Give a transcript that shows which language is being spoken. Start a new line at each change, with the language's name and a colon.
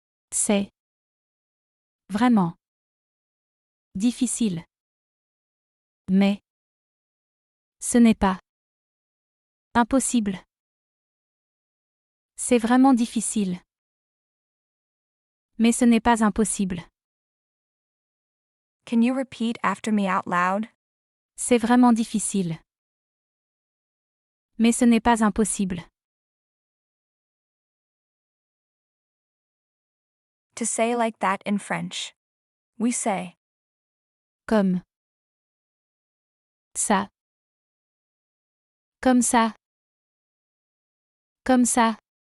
French: C'est vraiment difficile. Mais ce n'est pas impossible. C'est vraiment difficile. Mais ce n'est pas impossible.
English: Can you repeat after me out loud?
French: C'est vraiment difficile. Mais ce n'est pas impossible.
English: To say like that in French, we say,
French: Comme ça. Comme ça. Comme ça.